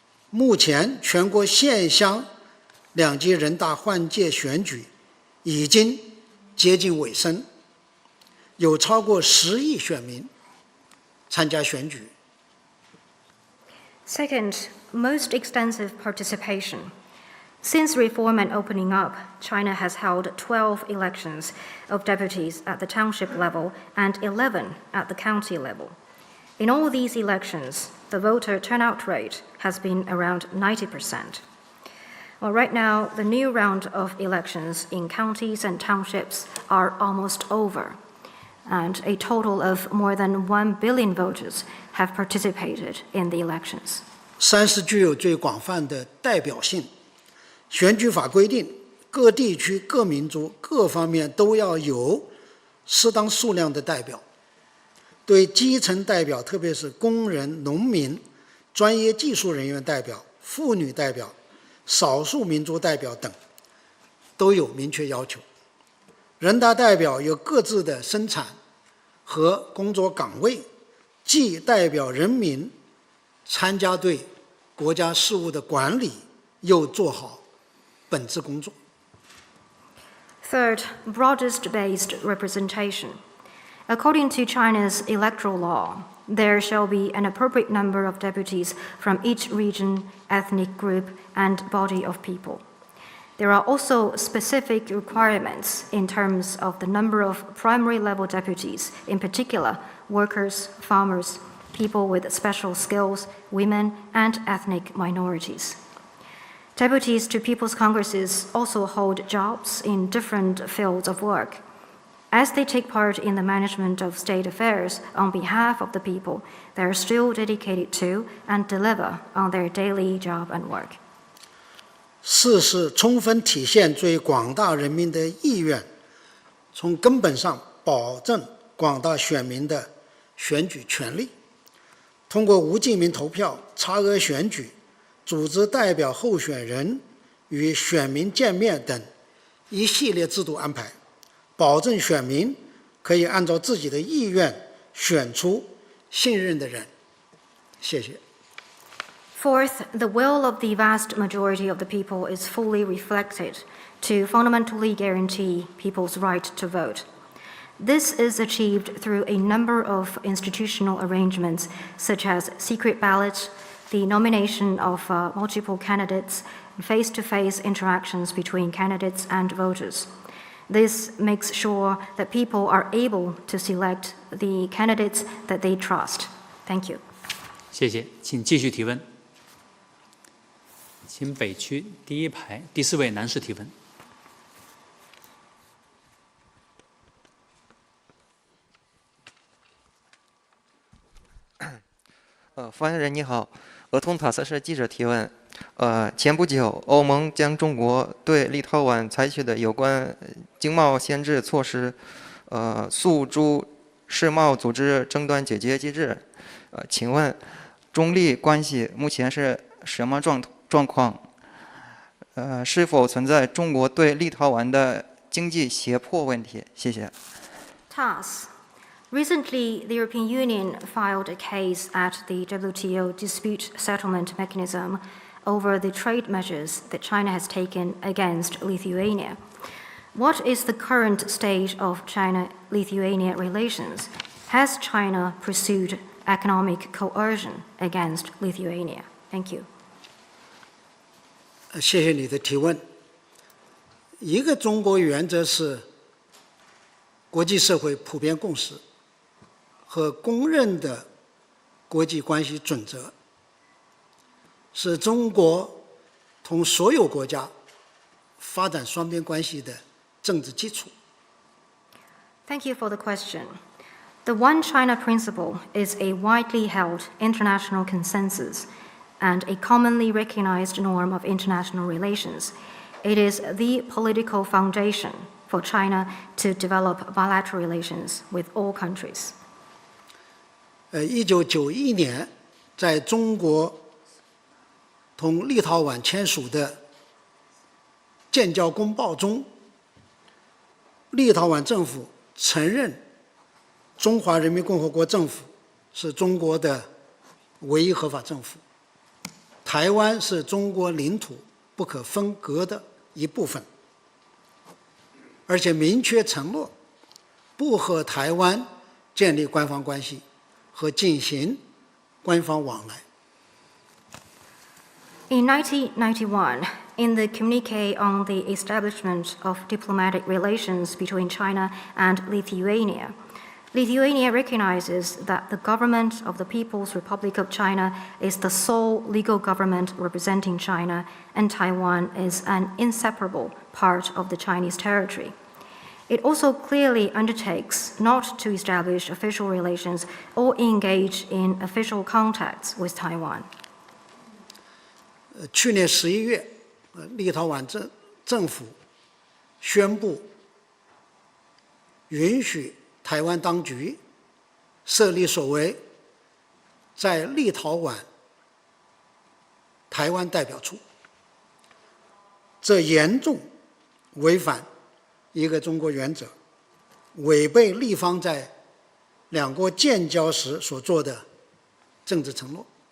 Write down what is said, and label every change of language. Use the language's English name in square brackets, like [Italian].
[Chinese] 目前，全国县乡两级人大换届选举已经接近尾声，有超过10亿选民参加选举。 [English] Second, most extensive participation. Since reform and opening up, China has held 12 elections of deputies at the township level and 11 at the county level. In all these elections, the voter turnout rate has been around 90%. Well, right now, the new round of elections in counties and townships are almost over, and a total of more than 1 billion voters have participated in the elections. [Chinese] 三是具有最广泛的代表性。选举法规定，各地区、各民族、各方面都要有适当数量的代表。对基层代表，特别是工人、农民、专业技术人员代表、妇女代表、少数民族代表等，都有明确要求。人大代表有各自的生产和工作岗位，既代表人民参加对国家事务的管理，又做好本质工作。 [English] Third, broadest-based representation. According to China's electoral law, there shall be an appropriate number of deputies from each region, ethnic group, and body of people. There are also specific requirements in terms of the number of primary-level deputies, in particular, workers, farmers, people with special skills, women, and ethnic minorities. Deputies to People's Congresses also hold jobs in different fields of work. As they take part in the management of state affairs on behalf of the people, they are still dedicated to and deliver on their daily job and work. [Chinese] 四是充分体现最广大人民的意愿，从根本上保证广大选民的选举权利。通过无记名投票、差额选举、组织代表候选人与选民见面等一系列制度安排，保证选民可以按照自己的意愿选出信任的人。谢谢。 [English] Fourth, the will of the vast majority of the people is fully reflected to fundamentally guarantee people's right to vote. This is achieved through a number of institutional arrangements, such as secret ballots, the nomination of multiple candidates, face-to-face interactions between candidates and voters. This makes sure that people are able to select the candidates that they trust. Thank you. [Chinese] 谢谢，请继续提问。请北区第一排第4位男士提问。发言人你好，俄通塔斯社记者提问。前不久，欧盟将中国对立陶宛采取的有关经贸限制措施，诉诸世贸组织争端解决机制。请问，中立关系目前是什么状况？是否存在中国对立陶宛的经济胁迫问题？谢谢。 [English] Recently, the European Union filed a case at the WTO dispute settlement mechanism over the trade measures that China has taken against Lithuania. What is the current state of China-Lithuania relations? Has China pursued economic coercion against Lithuania? Thank you. [Chinese] 谢谢你的提问。一个中国原则是国际社会普遍共识和公认的国际关系准则，是中国同所有国家发展双边关系的政治基础。 [English] Thank you for the question. The One China principle is a widely held international consensus and a commonly recognized norm of international relations. It is the political foundation for China to develop bilateral relations with all countries. [Chinese] 1991年，在中国同立陶宛签署的建交公报中，立陶宛政府承认中华人民共和国政府是中国的唯一合法政府，台湾是中国领土不可分割的一部分，而且明确承诺不和台湾建立官方关系和进行官方往来。 [English] In 1991, in the communique on the establishment of diplomatic relations between China and Lithuania, Lithuania recognizes that the government of the People's Republic of China is the sole legal government representing China, and Taiwan is an inseparable part of the Chinese territory. It also clearly undertakes not to establish official relations or engage in official contacts with Taiwan. [Chinese] 去年11月，立陶宛政府宣布允许台湾当局设立所谓在立陶宛台湾代表处，这严重违反一个中国原则，违背立方在两国建交时所做的政治承诺。